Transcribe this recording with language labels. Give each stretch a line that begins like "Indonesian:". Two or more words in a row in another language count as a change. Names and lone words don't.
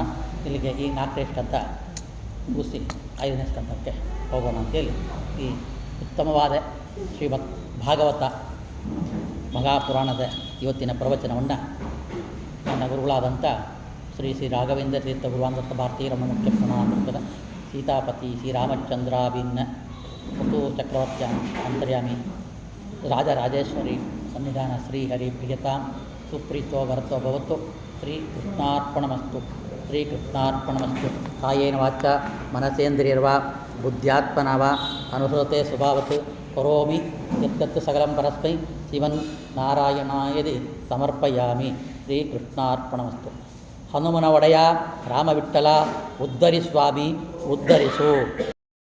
Kannada: ಇಲ್ಲಿಗೆ ಈ 4ನೇ ಸ್ಕಂದ ಮುಗಿಸಿ 5ನೇ ಸ್ಕಂದಕ್ಕೆ ಹೋಗೋಣ ಅಂತೇಳಿ ಈ ಉತ್ತಮವಾದ ಶ್ರೀಮದ್ ಭಾಗವತ ಮಹಾಪುರಾಣದ ಇವತ್ತಿನ ಪ್ರವಚನವನ್ನು ನನ್ನ ಗುರುಗಳಾದಂಥ ಶ್ರೀ ರಾಘವೇಂದ್ರ ತೀರ್ಥ ಗುರುವಾಂಗತ್ತ ಭಾರತೀಯ ರಮಣ ಮುಖ್ಯ ಪ್ರಣಾಮದ ಸೀತಾಪತಿ ಶ್ರೀರಾಮಚಂದ್ರಾಭಿನ್ನ ಮೃದು ಚಕ್ರವರ್ತಿಯ ಅಂತರ್ಯಾಮಿ ರಾಜರಾಜೇಶ್ವರಿ ಸನ್ನಿಧಾನ
Sanskrit: ಶ್ರೀಹರಿ ಪ್ರಿಯತಾಂ ಸುಪ್ರೀತೋ ಭರತೋ ಭವತು ಶ್ರೀಕೃಷ್ಣಾರ್ಪಣಮಸ್ತು. ಶ್ರೀಕೃಷ್ಣಾರ್ಪಣಮಸ್ತು. ಕಾಯೇನ ವಾಚ ಮನಸೇಂದ್ರಿಯರ್ವಾ ಬುದ್ಧ್ಯಾತ್ಮನ ವಾ ಅನುಸೃತೆ ಸ್ವಭಾವತ್ ಕರೋಮಿ ಯತ್ತತ್ ಸಕಲಂ ಪರಸ್ಮೈ ಶ್ರೀಮನ್ನಾರಾಯಣಾಯದಿ ಸಮರ್ಪಯಾಮಿ. ಶ್ರೀಕೃಷ್ಣಾರ್ಪಣಮಸ್ತು.
Kannada: ಹನುಮನ ಒಡೆಯ ರಾಮವಿಠಲ ಉದ್ಧರಿ ಸ್ವಾಮಿ ಉದ್ಧರಿಸು.